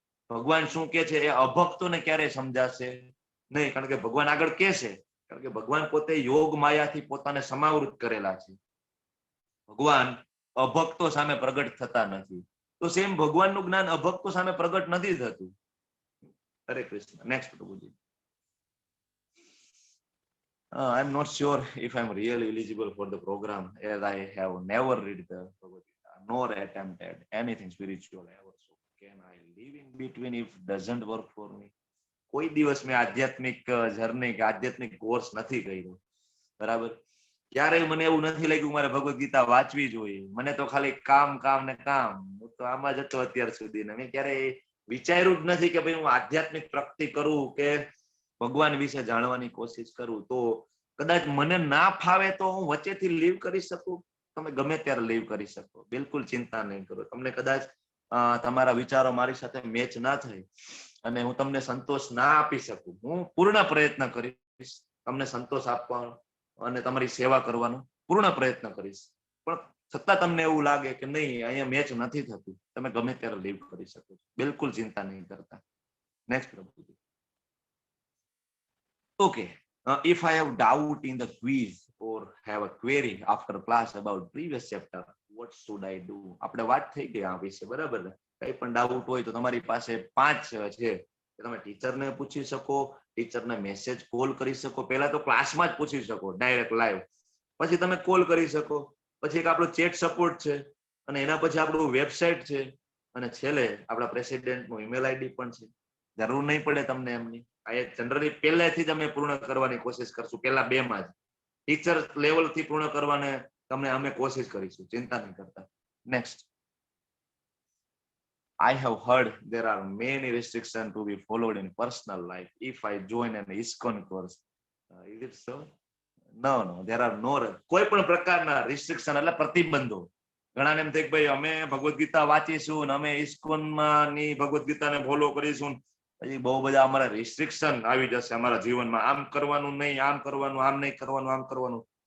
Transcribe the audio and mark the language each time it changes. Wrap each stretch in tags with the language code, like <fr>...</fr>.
<gu>ભગવાન શું કે છે એ અભક્તોને ક્યારેય સમજાશે નહીં, કારણ કે ભગવાન આગળ કે છે, કારણ કે ભગવાન પોતે યોગ માયાથી પોતાને સમાવૃત કરેલા છે. ભગવાન અભક્તો સામે પ્રગટ થતા નથી. તો સેમ ભગવાનનું જ્ઞાન અભક્તો સામે પ્રગટ નથી થતું. હરે કૃષ્ણ. નેક્સ્ટ પ્રભુજી.</gu> <en>I'm not sure if I'm really eligible for the program, as I have never read the Bhagavad Gita nor attempted anything spiritual ever. So can I live in between if doesn't work for me?</en> <gu>કોઈ દિવસ મેં આધ્યાત્મિક journey કે આધ્યાત્મિક course નથી કર્યો. બરાબર. ક્યારેય મને એવું નથી લાગ્યું મારે ભગવદ ગીતા વાંચવી જોઈએ. મને તો ખાલી કામ કામ ને કામ, હું તો આમાં જ હતો અત્યાર સુધી. મેં ક્યારેય વિચાર્યું જ નથી કે ભાઈ હું આધ્યાત્મિક પ્રગતિ કરું કે ભગવાન વિશે જાણવાની કોશિશ કરું. તો કદાચ મને ના ફાવે તો હું વચ્ચેથી લીવ કરી શકું. તમે ગમે ત્યારે લીવ કરી શકો, બિલકુલ ચિંતા નહીં કરો. તમને કદાચ તમારા વિચારો મારી સાથે મેચ ના થાય અને હું તમને સંતોષ ના આપી શકું, હું પૂર્ણ પ્રયત્ન કરીશ તમને સંતોષ આપવાનો અને તમારી સેવા કરવાનો પૂર્ણ પ્રયત્ન કરીશ. પણ છતાં તમને એવું લાગે કે નહીં અહીંયા મેચ નથી થતું, તમે ગમે ત્યારે લીવ કરી શકો છો, બિલકુલ ચિંતા નહીં કરતા. નેક્સ્ટ પ્રભુજી.</gu> <en>Okay, if I have doubt in the quiz or have a query after class about previous chapter, what should I do?</en> <gu>આપણે વાત થઈ ગઈ આ વિશે, બરાબર ને? કઈ પણ ડાઉટ હોય તો તમારી પાસે 5 છે કે તમે ટીચરને પૂછી શકો, ટીચરને મેસેજ કોલ કરી શકો. પહેલા તો ક્લાસમાં જ પૂછી શકો ડાયરેક્ટ લાઈવ, પછી તમે કોલ કરી શકો, પછી એક આપણો ચેટ સપોર્ટ છે અને એના પછી આપણું વેબસાઇટ છે અને છેલ્લે આપણા પ્રેસિડેન્ટનું ઈમેલ આઈડી પણ છે. જરૂર નહીં પડે તમને એમની. આ જનરલી પહેલેથી જ અમે પૂર્ણ કરવાની કોશિશ કરશું, પહેલા 2 માં જ ટીચર લેવલ થી પૂર્ણ કરવાને તમને અમે કોશિશ કરીશું, ચિંતા નહીં કરતા. Next.</gu> <en>I have heard there are many restrictions to be followed in personal life if I join an ISKCON course. Is it so? No, there are no.</en> <gu>કોઈ પણ પ્રકારના રિસ્ટ્રિક્શન એટલે પ્રતિબંધો. ઘણાને એમ થાય કે ભાઈ અમે ભગવદ ગીતા વાંચીશું અને અમે ISKCON ની ભગવદ ગીતાને ફોલો કરીશું, પછી બહુ બધા અમારા રિસ્ટ્રિક્શન આવી જશે અમારા જીવનમાં, આમ કરવાનું નહીં, આમ કરવાનું, આમ નહીં કરવાનું, આમ કરવાનું.</gu>